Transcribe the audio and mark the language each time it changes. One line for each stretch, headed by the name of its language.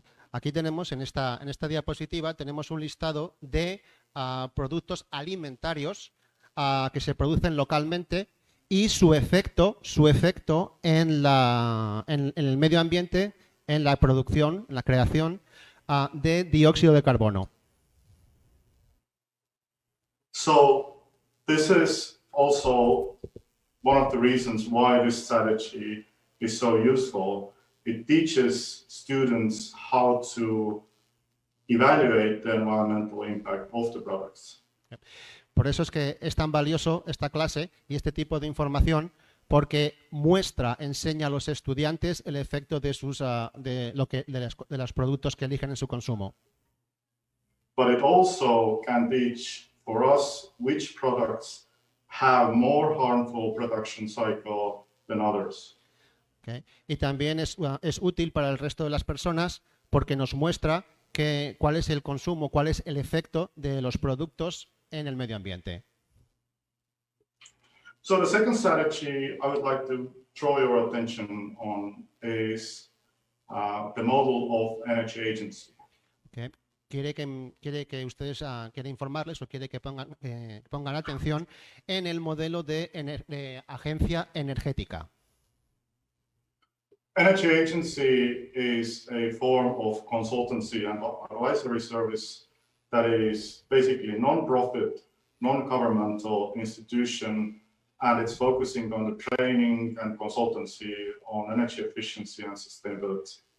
Spanish: Aquí tenemos en esta diapositiva tenemos un listado de productos alimentarios que se producen localmente y su efecto en el medio ambiente, en la producción, en la creación de dióxido de carbono.
English: So this is also one of the reasons why this strategy is so useful. It teaches students how to evaluate the environmental impact of the products.
Spanish: Por eso es que es tan valioso esta clase y este tipo de información, porque enseña a los estudiantes el efecto de los productos que eligen en su consumo.
English: But it also can teach for us which products have more harmful production cycle than others. Okay.
Spanish: Y también es útil para el resto de las personas porque nos muestra cuál es el consumo, cuál es el efecto de los productos en el medio ambiente.
English: So the second strategy I would like to draw your attention on is the model of energy agency. Okay.
Spanish: Quiere que ustedes quiere informarles o quiere que pongan atención en el modelo de agencia energética.
English: Energy agency is a form of consultancy and advisory service that is basically non-profit, non-governmental institution, and it's focusing on the training and consultancy on energy efficiency and sustainability.